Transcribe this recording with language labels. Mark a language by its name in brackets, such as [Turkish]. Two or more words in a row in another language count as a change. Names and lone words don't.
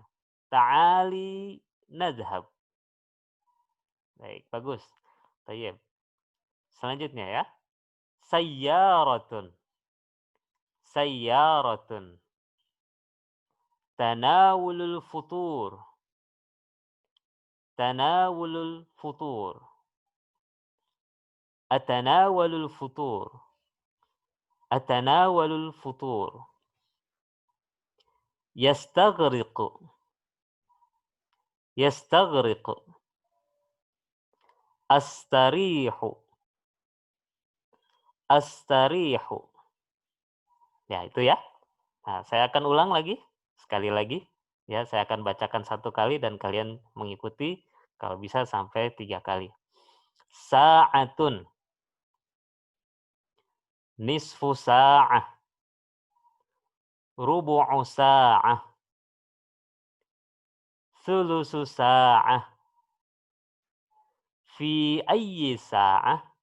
[Arabic] تعال نذهب. [Indonesian] Baik, bagus. [Arabic] طيب. [Indonesian] Selanjutnya ya. Sayyaratun. [Arabic] سيارة. تناول الفطور. تناول الفطور. أتناول الفطور. أتناول الفطور. يستغرق. يستغرق. أستريح. أستريح. [Indonesian] Ya, itu ya. Nah, saya akan ulang lagi. Sekali lagi. Ya, saya akan bacakan satu kali dan kalian mengikuti kalau bisa sampai 3 kali. [Arabic] ساعة. نصف ساعة. ربع ساعة. ثلث ساعة. في أي ساعة.